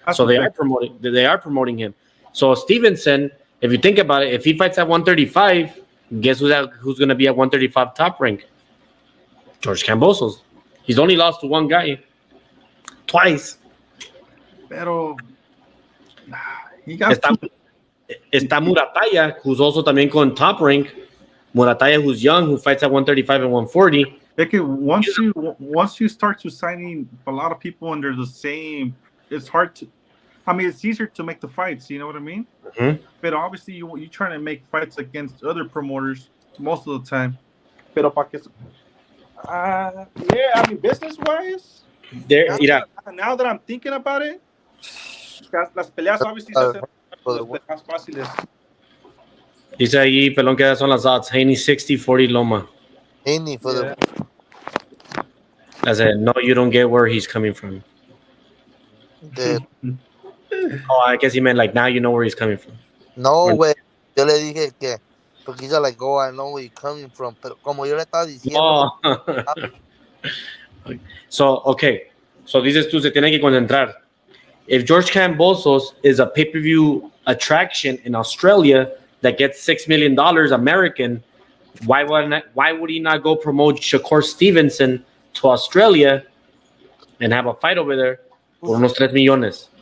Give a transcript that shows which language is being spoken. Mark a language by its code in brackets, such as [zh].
[en] So they are promoting him. So Stevenson, if you think about it, if he fights at 135, guess who's gonna be at 135 Top Rank? George Cambosos. He's only lost to one guy twice. Pero he got [es] Está Murataya, [en] who's also [es] también con Top Rank. [en] Murataya, who's young, who fights at 135 and 140. Once you start to signing a lot of people under the same, it's hard to. I mean, it's easier to make the fights. You know what I mean? Mm-hmm. But obviously, you trying to make fights against other promoters most of the time. [es] Pero pa que, [en] yeah, I mean, business wise. Now that I'm thinking about it, [es] las peleas obviously se hacen más fáciles. Dice ahí, pelón, que son las odds. Haney 60, 40 Loma. [en] Haney for the. I said, no, you don't get where he's coming from. Oh, I guess he meant like now you know where he's coming from. [es] No, güey. Yo le dije que, porque [en] he's like, oh, I know where you're coming from. [es] Pero como yo le estaba diciendo. [en] So, okay. [es] So dices tú, se tiene que concentrar. [en] If George Cambosos is a pay-per-view attraction in Australia that gets $6 million American, why would he not go promote Shakur Stevenson to Australia and have a fight over there for [es] unos 3 millones?